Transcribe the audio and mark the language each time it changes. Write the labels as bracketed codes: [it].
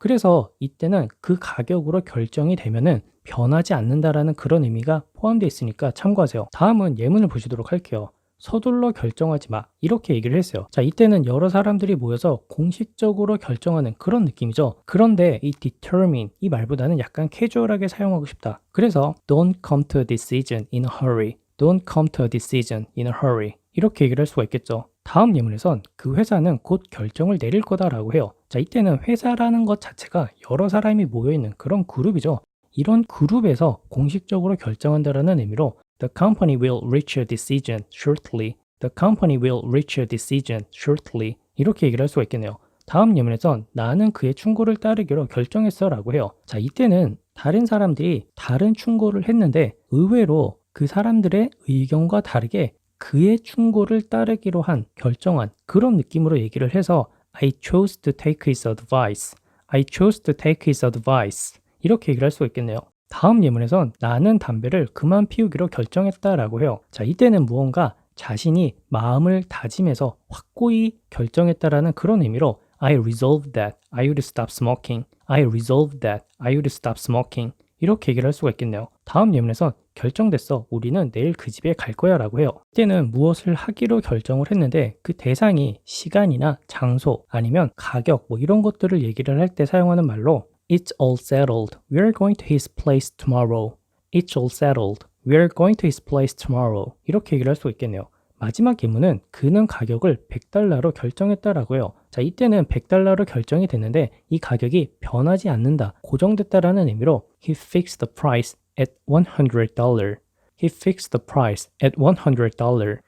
[ko] 그래서 이때는 그 가격으로 결정이 되면은 변하지 않는다라는 그런 의미가 포함되어 있으니까 참고하세요. 다음은 예문을 보시도록 할게요. 서둘러 결정하지 마. 이렇게 얘기를 했어요. 자, 이때는 여러 사람들이 모여서 공식적으로 결정하는 그런 느낌이죠. 그런데 이 determine 이 말보다는 약간 캐주얼하게 사용하고 싶다. [en] 그래서 don't come to a decision in a hurry. Don't come to a decision in a hurry. [ko] 이렇게 얘기를 할 수가 있겠죠. 다음 예문에선 그 회사는 곧 결정을 내릴 거다라고 해요. 자, 이때는 회사라는 것 자체가 여러 사람이 모여있는 그런 그룹이죠. 이런 그룹에서 공식적으로 결정한다라는 의미로 [en] The company will reach a decision shortly. The company will reach a decision shortly. [ko] 이렇게 얘기를 할 수가 있겠네요. 다음 예문에선 나는 그의 충고를 따르기로 결정했어 라고 해요. 자, 이때는 다른 사람들이 다른 충고를 했는데 의외로 그 사람들의 의견과 다르게 그의 충고를 따르기로 한 결정한 그런 느낌으로 얘기를 해서 [en] I chose to take his advice. I chose to take his advice. [ko] 이렇게 얘기를 할 수가 있겠네요. 다음 예문에선 나는 담배를 그만 피우기로 결정했다라고 해요. 자, 이때는 무언가 자신이 마음을 다짐해서 확고히 결정했다라는 그런 의미로 [en] I resolved that I would stop smoking. I resolved that I would stop smoking. [ko] 이렇게 얘기를 할 수가 있겠네요. 다음 예문에선 결정됐어. 우리는 내일 그 집에 갈 거야 라고 해요. 이때는 무엇을 하기로 결정을 했는데 그 대상이 시간이나 장소 아니면 가격 뭐 이런 것들을 얘기를 할 때 사용하는 말로 [en] It's all settled. We're going to his place tomorrow. It's all settled. We're going to his place tomorrow. [ko] 이렇게 얘기를 할 수 있겠네요. 마지막 예문은 그는 가격을 $100로 결정했다라고 해요. 자, 이때는 $100로 결정이 됐는데 이 가격이 변하지 않는다, 고정됐다라는 의미로 [en] He fixed the price at $100. He fixed the price at $100.